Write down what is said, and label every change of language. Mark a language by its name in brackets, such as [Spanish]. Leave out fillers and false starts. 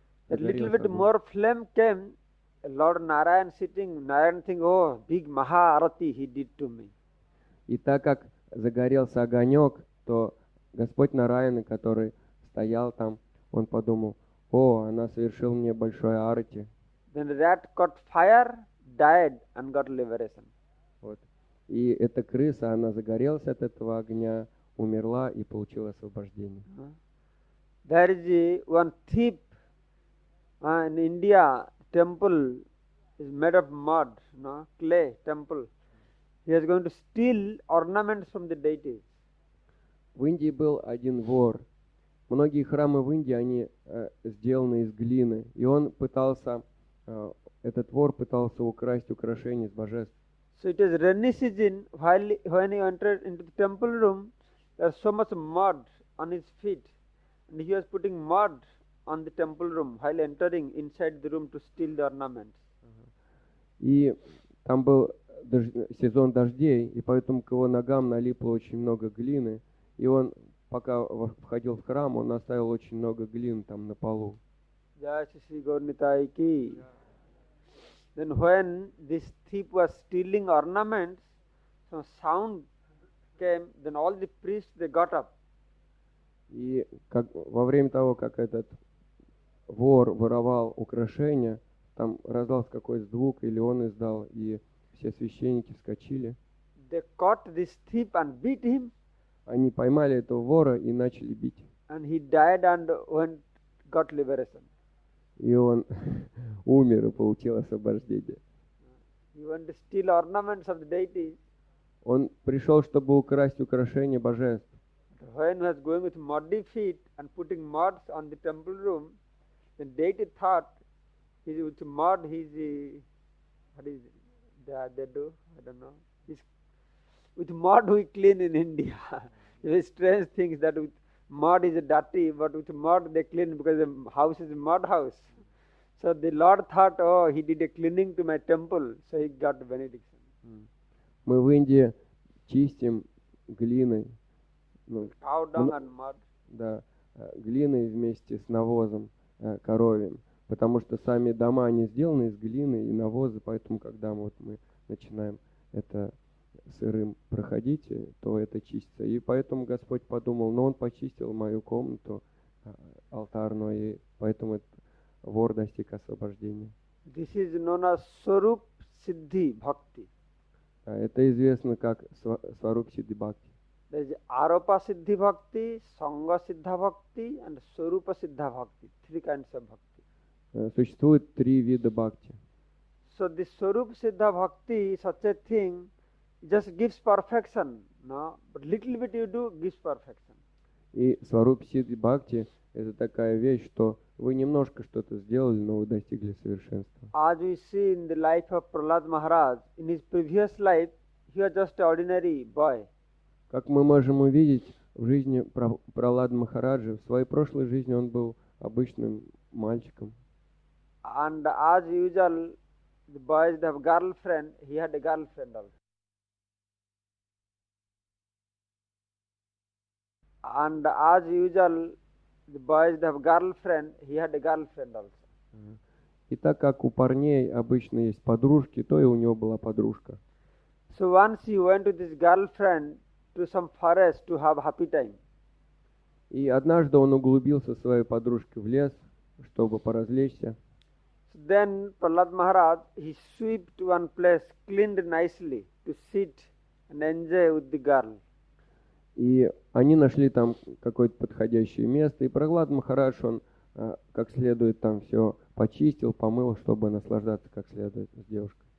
[English] A little [Russian] Загорелся [English] bit [Russian] огонь. [English] more flame came. Lord Narayan sitting, Narayan thinking, oh, big Maha Arati he did to me. [Russian] И так как загорелся огонек, то Господь Нараяна, который стоял там, он подумал: о, она совершила мне большое арати. [English] Then the rat caught fire, died and got liberation. [Russian] Вот. И эта крыса, она загорелась от этого огня, умерла и получила освобождение. [English] There is one thief in India, temple is made of mud, clay temple. He is going to steal ornaments from the deities. [Russian] В Индии был один вор. Многие храмы в Индии, они сделаны из глины. И он пытался, этот вор пытался украсть украшения из божеств. [English] So it is rainy season, when he entered into the temple room, there was so much mud on his feet. And he was putting mud on the temple room while entering inside the room to steal the ornaments. [Russian] И там был сезон дождей, и поэтому к его ногам налипло очень много глины. И он, пока входил в храм, он оставил очень много глины там на полу. [Hindi] Jai Shri Gaur Nitai ki. [English] Then when this thief was stealing ornaments, some sound came, then all the priests, they got up. [Russian] И во время того, как этот вор воровал украшения, там раздался какой-то звук, или он издал, и все священники вскочили. [English] They caught this thief and beat him, [Russian] Они поймали этого вора и начали бить. [English] and he died and got liberation. [Russian] И он умер и получил освобождение. [English] He went to steal ornaments of the deities. [Russian] Он пришел, чтобы украсть украшения божеств. [English] When he was going with muddy feet and putting mud on the temple room, the deity thought with mud what is it? They do? I don't know. With mud we clean in India. Very strange things that with mud is dirty, but with mud they clean because the house is a mud house. So the Lord thought, oh, he did a cleaning to my temple, so he got benediction. [Russian] Мы в Индии чистим глиной, [English] Cow dung and mud. [Russian] да, глиной вместе с навозом коровьим, потому что сами дома, они сделаны из глины и навоза, поэтому когда мы начинаем это сырым проходить, то это чистится. И поэтому Господь подумал, он почистил мою комнату алтарную, и поэтому этот вор достиг освобождения. [English] This is known as Swarup Siddhi Bhakti. [Russian] Это известно как Сваруп Сиддhi Бхакти. [English] There is Aropa Siddhi Bhakti, Sangha Siddha Bhakti, and Swarupa Siddha Bhakti. Three kinds of bhakti. [Russian] Существует 3 вида бхакти. [English] So this Swarupa Siddha Bhakti, such a thing, just gives perfection, no? But little bit you do gives perfection. [Russian] И Сваруп Сиддhi Бхакти — это такая вещь, что вы немножко что-то сделали, но вы достигли совершенства. [English] As we see in the life of Prahlad Maharaj, in his previous life, he was just an ordinary boy. [Russian] Как мы можем увидеть в жизни Пралада Махараджа, в своей прошлой жизни он был обычным мальчиком. [English] And as usual, the boys have girlfriend, he had a girlfriend also. And as usual, the boys have girlfriend, he had a girlfriend also. [Russian] И так как у парней обычно есть подружки, то и у него была подружка. [English] So once he went with his girlfriend to some forest to have happy time. [Russian] И однажды он углубился со своей подружкой в лес, чтобы поразвлечься. [English] So then Prahlad Maharaj, he swept one place, cleaned nicely to sit and enjoy with the girl. [Russian] И они нашли там какое-то подходящее место, и Праглад Махарадж, он как следует там все почистил, помыл, чтобы наслаждаться как следует с девушкой.